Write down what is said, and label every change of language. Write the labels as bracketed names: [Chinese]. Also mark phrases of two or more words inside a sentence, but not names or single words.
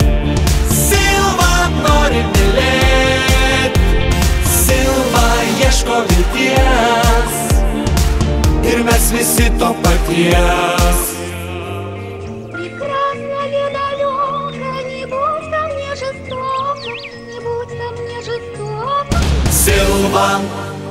[Lithuanian] Silva nori mylėt, Silva ieško vilties, ir mes visi to paties. [Russian] Прекрасно ли далеко, не будь ко мне жестоко, не будь ко мне жестоко. [Lithuanian] Silva